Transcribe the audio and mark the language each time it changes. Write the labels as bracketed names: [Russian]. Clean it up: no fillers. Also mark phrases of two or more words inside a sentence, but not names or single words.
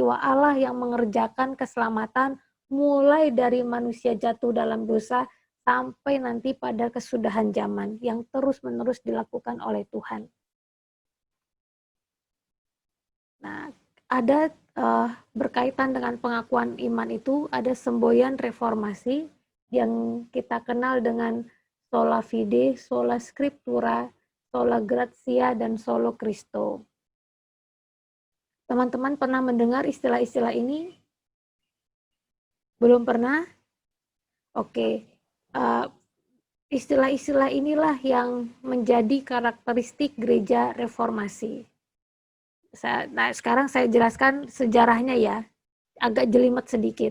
[Indonesian] Peristiwa Allah yang mengerjakan keselamatan mulai dari manusia jatuh dalam dosa sampai nanti pada kesudahan zaman yang terus-menerus dilakukan oleh Tuhan. Nah, ada berkaitan dengan pengakuan iman itu, ada semboyan reformasi yang kita kenal dengan [Latin] sola fide, sola scriptura, sola gratia, [Indonesian] dan [Latin] solo Christo. [Indonesian] Teman-teman pernah mendengar istilah-istilah ini? Belum pernah? Oke. Istilah-istilah inilah yang menjadi karakteristik gereja reformasi. Nah, sekarang saya jelaskan sejarahnya ya, agak jelimet sedikit.